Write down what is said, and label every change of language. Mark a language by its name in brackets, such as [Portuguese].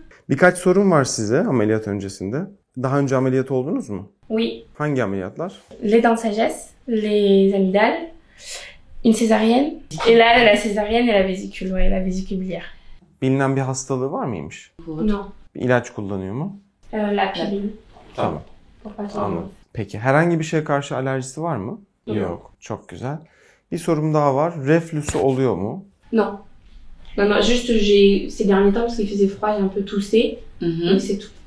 [Turkish] Birkaç sorum var size ameliyat öncesinde. Daha önce ameliyat oldunuz mu? [French] Oui. [Turkish] Hangi ameliyatlar? [French] Les dents de sagesse, les amygdales, une césarienne. Et là, la césarienne et la vésicule, ouais, la vésicule biliaire. [Turkish] Bilinen bir hastalığı var mıymış? [French] Non. [Turkish] Bir ilaç kullanıyor mu? [French] La pilule. [Turkish] Tamam. [French] Pour pas [Turkish] Anladım. Peki herhangi bir şeye karşı alerjisi var mı? Yok. Çok güzel. Bir sorum daha var. Reflüsü oluyor mu? [French] Non. Non, non, juste ces derniers temps parce qu'il faisait froid, j'ai un peu toussé, mais c'est tout.